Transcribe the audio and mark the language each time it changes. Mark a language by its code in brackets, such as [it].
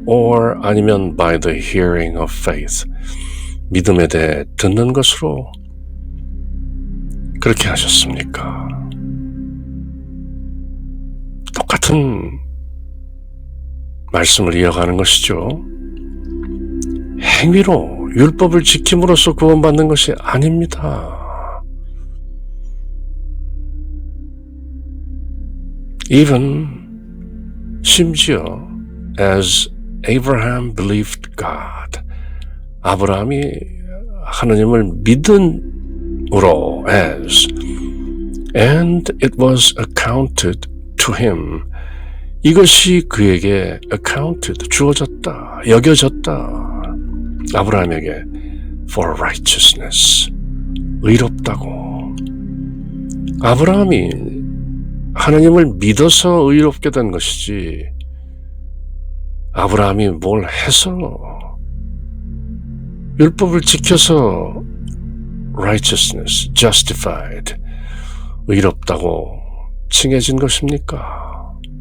[en] or 아니면 by the hearing of faith, [ko] 믿음에 대해 듣는 것으로 그렇게 하셨습니까? 똑같은 말씀을 이어가는 것이죠. 행위로 율법을 지킴으로써 구원받는 것이 아닙니다. [en] Even 심지어 as Abraham believed God, [ko] 아브라함이 하나님을 믿음으로 [en] as and it was accounted to him, [ko] 이것이 그에게 [en] accounted, [ko] 주어졌다, 여겨졌다, 아브라함에게 [en] for righteousness, [ko] 의롭다고. 아브라함이 하나님을 믿어서 의롭게 된 것이지 아브라함이 뭘 해서 율법을 지켜서 righteousness, justified, 의롭다고 칭해진 것입니까?